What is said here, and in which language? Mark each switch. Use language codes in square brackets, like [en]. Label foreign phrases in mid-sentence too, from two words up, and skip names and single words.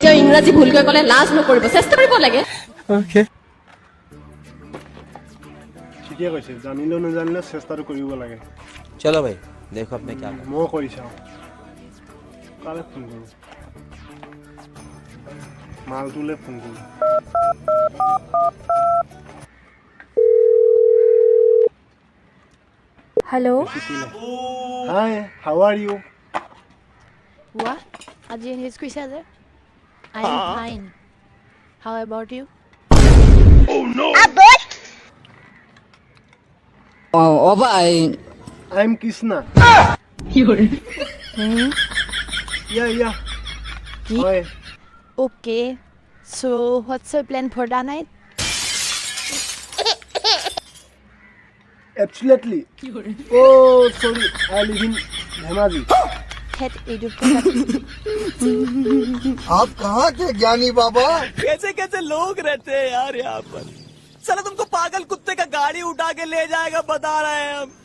[as] ইংৰাজী ভুলকৈ ক'লে লাজ নকৰিব, চেষ্টা কৰিব লাগে। ঠিকে কৈছে, জানিলেও নাজানিলেও চেষ্টাটো কৰিব লাগে। [hi] चलो भाई देखो अब मैं क्या करूं। [as] মই কৰি চাওঁ, কালে ফোন কৰোঁ, মালটোলে ফোন কৰোঁ। [en] Hello. Hi, how are you? What? Ajay English [as] কৈছা যে? [en] I am fine. How about you? I'm Krishna. Yeah. Hi. Okay. So what's your plan for the night? Absolutely. Oh, sorry. I live in Dhemaji. Head [hi] आप कहाँ के ज्ञानी बाबा? कैसे कैसे लोग रहते हैं यार यहाँ पर। साला तुमको पागल कुत्ते का गाड़ी उठा के ले जाएगा बता रहे हैं हम।